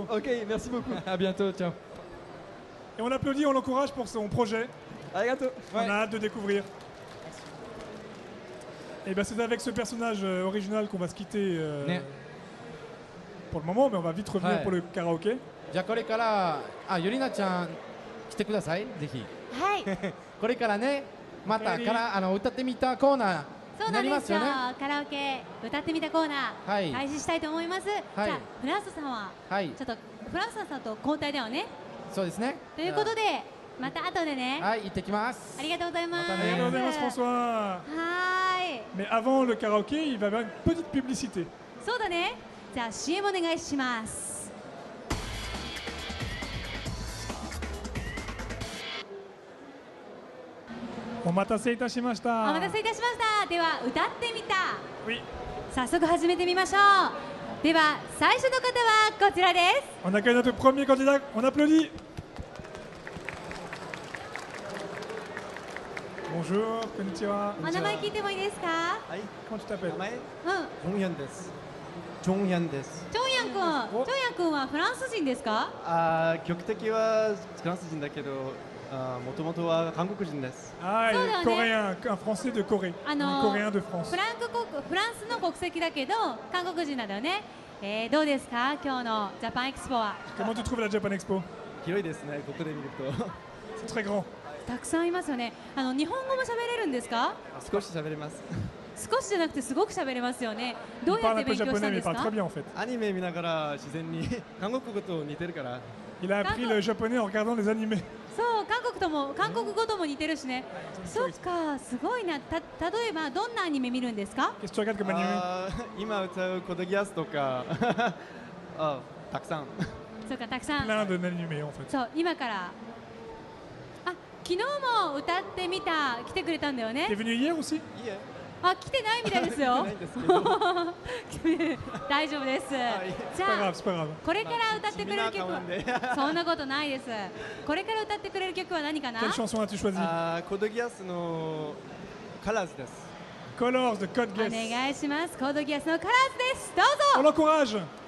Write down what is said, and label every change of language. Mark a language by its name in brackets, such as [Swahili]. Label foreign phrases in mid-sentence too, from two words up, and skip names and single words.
[French] Ok, merci beaucoup. À bientôt, ciao. Et on l'applaudit, on l'encourage pour son projet. Arigato. On a hâte de découvrir. Et ben c'est avec ce personnage original qu'on va se quitter pour le moment, mais on va vite revenir pour le karaoké. [Japanese] じゃあこれからゆりなちゃん来てください、ぜひ。はい。これからね、また歌ってみたコーナーになりますよね。カラオケ歌ってみたコーナー開始したいと思います。じゃあフランソさんはちょっとフランソさんと交代だよね。そうですね。ということでまた後でね。はい、行ってきます。ありがとうございます。ありがとうございます、François. はい。 [French] Mais avant le karaoké, il va y avoir une petite publicité. [Japanese] そうだね。じゃあ CM お願いします。お待たせいたしました。お待たせいたしました。では歌ってみた。 Oui. 早速始めてみましょう。では最初の方はこちらです。 [French] On accueille notre premier candidat. On applaudit. Bonjour, konnichiwa. [Japanese] お名前聞いてもいいですか？はい。 [French] Comment tu t'appelles? [Japanese] 名前？うん。ジョンヤンです。ジョンヤンです。ジョンヤン君はフランス人ですか？曲的はフランス人だけど、もともとは韓国人です。 [French] Ah, coréen, un français de Corée. Coréen de France. [Japanese] フランスの国籍だけど韓国人なんだよね。どうですか今日のジャパンエキスポは？ [French] Comment tu trouves la Japan Expo? [Japanese] 広いですね。ここで見ると。 [French] C'est très grand. [Japanese] たくさんいますよね。日本語も喋れるんですか？少し喋れます。少しじゃなくてすごく喋れますよね。どうやって勉強したんですか？アニメ見ながら自然に韓国語と似てるから。 [French] Il a appris le japonais en regardant les animés. [Japanese] そう、韓国語とも似てるしね。そっか、すごいな。例えばどんなアニメ見るんですか？今歌うコドギアスとかたくさん。そうか、たくさん。 [French] Plein de animés en fait. [Japanese] そう、今から昨日も歌ってみた来てくれたんだよね。 [French] T'es venu hier aussi? [Japanese] 来てないみたいですよ。大丈夫です。じゃあこれから歌ってくれる曲はそんなことないです。これから歌ってくれる曲は何かな？ [French] Quelle chanson as-tu choisi? [Japanese] コドギアスのカラーズです。 [French] Colors de Code Geass. [Japanese] お願いします。コードギアスのカラーズです。どうぞ。 [French] On l'encourage.